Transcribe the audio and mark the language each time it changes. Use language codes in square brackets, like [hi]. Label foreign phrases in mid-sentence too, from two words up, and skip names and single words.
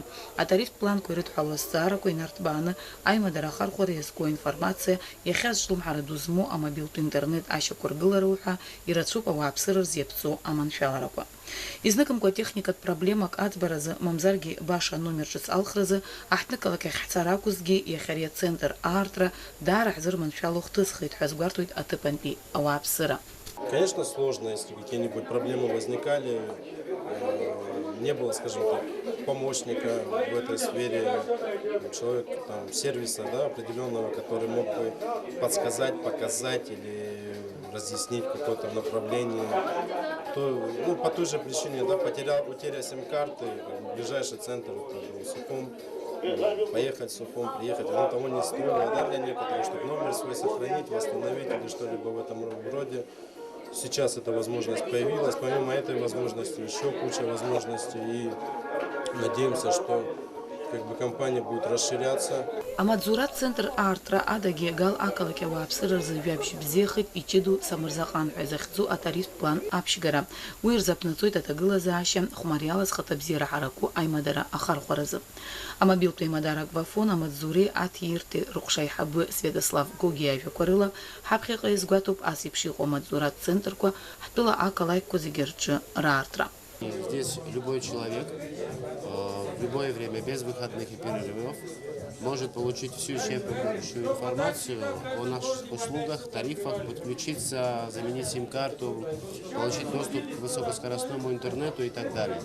[ab] Атарифтә планқәа ирыдҳәало азҵаарақәа инарҭбааны аимадара ахархәара иазку аинформациа иахьа зҿлымҳара ду змоу амобилтә интернет ашьақәыргылара уҳәа ирацәоуп ауааԥсыра рзиаԥҵо аманшәаларақәа. Изныкымкәа техникатә проблемак аӡбаразы мамзаргьы баша аномер ҿыц алхразы аҳҭнықалақь ахь ҳцар акәызгьы иахьа ари ацентр аартра даара ҳзырманшәало хҭысхит ҳәа азгәарҭоит аҭыԥантәи ауааԥсыра. [ru] Конечно, сложно, если какие-нибудь проблемы возникали. Не было, скажем так, помощника в этой сфере, человека, сервиса, определенного, который мог бы подсказать, показать или разъяснить какое-то направление. По той же причине, утеря сим-карты, ближайший центр это Сухум, поехать в Сухум, приехать, оно того не стоило, для некоторых, чтобы номер свой сохранить, восстановить или что-либо в этом роде. Сейчас эта возможность появилась, помимо этой возможности еще куча возможностей, и надеемся, что компания будет расширяться. [ab] Амаҵзуратә центр аартра адагьы гал ақалақь ауааԥсыра рзы ҩабжьы бзиахеит Ичиду Самырзаҟан ҳәа захьӡу атарифтә план аԥшьгара. Уи рзаԥнаҵоит аҭагылазаашьа хәмариала зхаҭабзиара ҳараку аимадара ахархәаразы. Амобилтә еимадара аквафон амаҵзуреи аҭиртәи рыҟәша аиҳабы Свиатослав Гоги иажәақәа рыла ҳаԥхьаҟа иазгәаҭоуп ас еиԥш иҟоу амаҵзуратә центрқәа ҳтәыла ақалақьқәа зегьы рҿы раартра. [ru] Здесь любой человек в любое время, без выходных и перерывов, может получить всю исчерпывающую информацию о наших услугах, тарифах, подключиться, заменить сим-карту, получить доступ к высокоскоростному интернету и так далее.